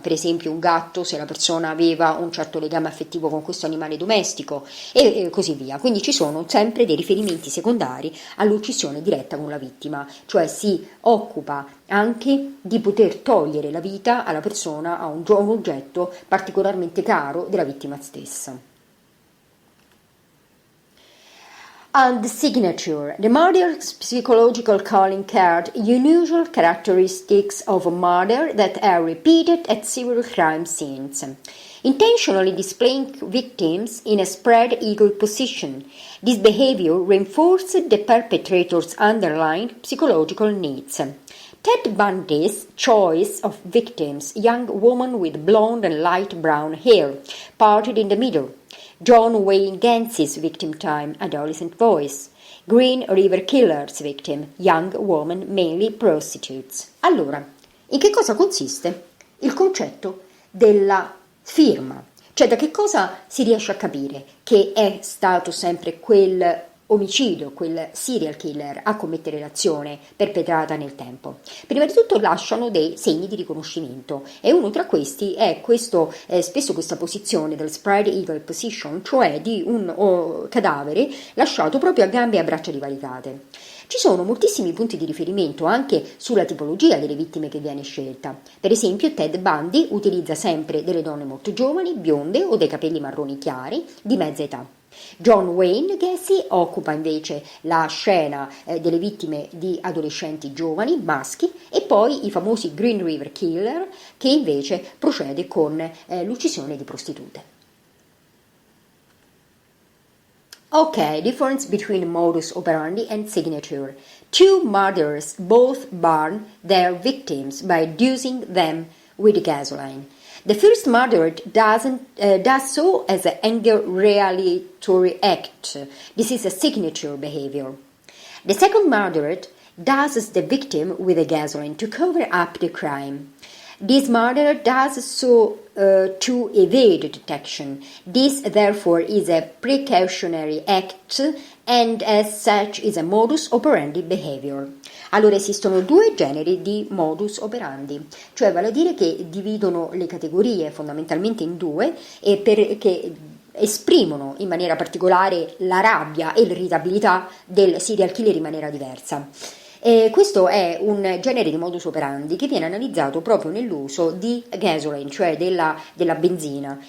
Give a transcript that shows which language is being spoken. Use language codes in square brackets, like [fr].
[it] Per esempio un gatto, se la persona aveva un certo legame affettivo con questo animale domestico e così via. Quindi ci sono sempre dei riferimenti secondari all'uccisione diretta con la vittima, cioè si occupa anche di poter togliere la vita alla persona, a un oggetto particolarmente caro della vittima stessa. [en] And the signature: the murder's psychological calling card, unusual characteristics of a murder that are repeated at several crime scenes. Intentionally displaying victims in a spread eagle position. This behavior reinforced the perpetrator's underlying psychological needs. Ted Bundy's choice of victims: young woman with blonde and light brown hair, parted in the middle. John Wayne Gacy's victim time: adolescent boys. Green River Killer's victim: young woman, mainly prostitutes. [it] Allora, in che cosa consiste il concetto della firma? Cioè, da che cosa si riesce a capire che è stato sempre quel omicidio, quel serial killer a commettere l'azione perpetrata nel tempo? Prima di tutto lasciano dei segni di riconoscimento, e uno tra questi è questo, spesso questa posizione del spread eagle position, cioè di un cadavere lasciato proprio a gambe e a braccia divaricate. Ci sono moltissimi punti di riferimento anche sulla tipologia delle vittime che viene scelta. Per esempio, Ted Bundy utilizza sempre delle donne molto giovani, bionde o dai capelli marroni chiari, di mezza età. John Wayne Gacy occupa invece la scena delle vittime di adolescenti giovani, maschi, e poi i famosi Green River Killer, che invece procede con l'uccisione di prostitute. [en] Okay, difference between modus operandi and signature. Two murderers both burn their victims by dousing them with gasoline. The first murderer does so as an anger retaliatory act. This is a signature behavior. The second murderer douses the victim with a gasoline to cover up the crime. This murderer does so to evade detection. This, therefore, is a precautionary act and as such is a modus operandi behavior. [it] Allora esistono due generi di modus operandi, cioè vale a dire che dividono le categorie fondamentalmente in due e perché esprimono in maniera particolare la rabbia e l'irritabilità del serial killer in maniera diversa. Questo è un genere di modus operandi che viene analizzato proprio nell'uso di gasoline, cioè della benzina.